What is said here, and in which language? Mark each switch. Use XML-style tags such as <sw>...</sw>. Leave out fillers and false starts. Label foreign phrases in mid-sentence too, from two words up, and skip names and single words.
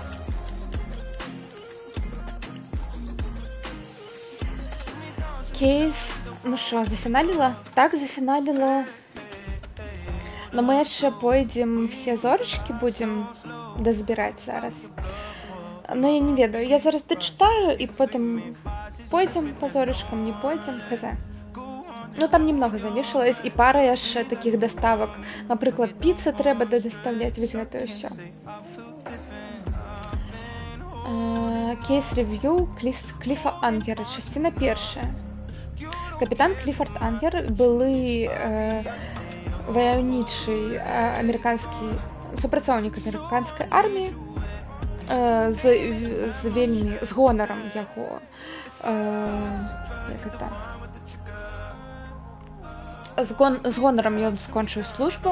<be>Кейс, зафіналіла? Так, зафіналіла. Но мы яшчэ пойдзем все зорачкі будзем дазбіраць зараз. Но я не ведаю, я зараз дачытаю і потым пойдзем па зорачкам, не пойдзем, хз.</be> <ru>Там немного</ru> <uk>залишилось, і</uk> <be>пара яшчэ такіх даставак. Напрыклад, піца трэба даставляць, вось гэта ўсё. Кейс-рэв'ю Кліфа Ангера, часціна першая. Капітан Кліфард Ангер, былы ваяўнічы супрацоўнік амерыканскай арміі, з гонарам яго з гонарам ён скончыў службу.</be>